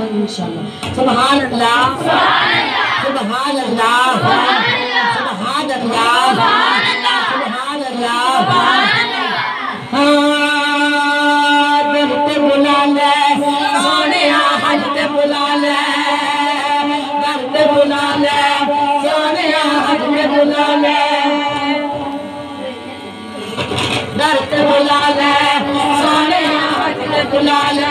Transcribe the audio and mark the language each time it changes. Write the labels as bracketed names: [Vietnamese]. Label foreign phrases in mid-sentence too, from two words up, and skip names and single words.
[Arabic] إن شاء الله. سبحان الله، سبحان الله، سبحان الله، سبحان الله. [Punjabi] در تے بلا لے سوہنے حج تے بلا لے، در تے بلا لے سوہنے حج تے بلا لے، در تے بلا لے سوہنے حج تے بلا لے.